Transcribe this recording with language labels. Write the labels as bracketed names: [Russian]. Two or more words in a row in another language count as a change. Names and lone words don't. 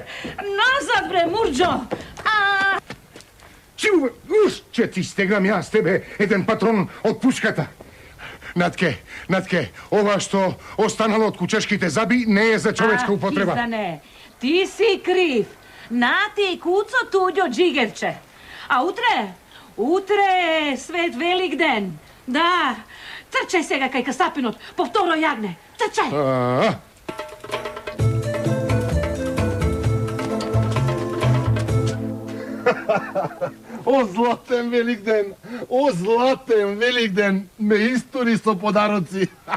[Macedonian] Назад, бре, Мурџо! Шибу бе! Ќе ти стегнам јас тебе еден патрон од пушката. Натке, ова што останало од кучешките заби не е за човечка употреба. Гиздане, ти си крив. Нати и куцо туѓо џигерче. А утре је свет велик ден. Да, трчај сега кај касапинот, по второ јагне. Трчај! О, златен Великден! О, златен Великден! Ме истори со подароци!